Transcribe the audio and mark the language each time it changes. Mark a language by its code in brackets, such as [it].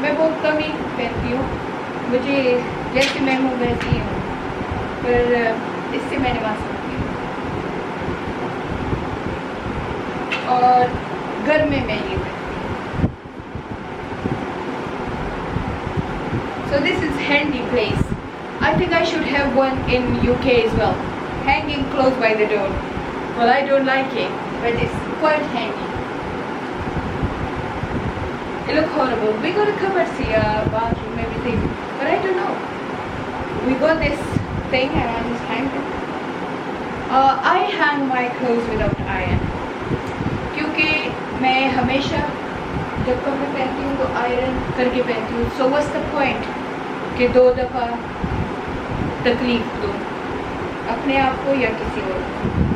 [hi] मैं बहुत कम ही पहनती हूँ, मुझे जैसे मैं हूँ वैसी ही हूँ, पर इससे मैं नमाज पढ़ती हूँ. और घर में मैं ये पहनती हूँ. [en] So this is handy place. I think I should have one in UK as well. Hanging clothes by the door. Well, I don't like it, but it's quite handy. It looks horrible. We got a cupboard here, bathroom, everything, but I don't know. We got this thing and I just hang them. I hang my clothes without iron, [hi] क्योंकि मैं हमेशा जब कपड़े पहनती हूँ तो iron करके पहनती हूँ. [en] So what's the point [hi] कि 2 दफ़ा तकलीफ दो अपने आप को या किसी और को.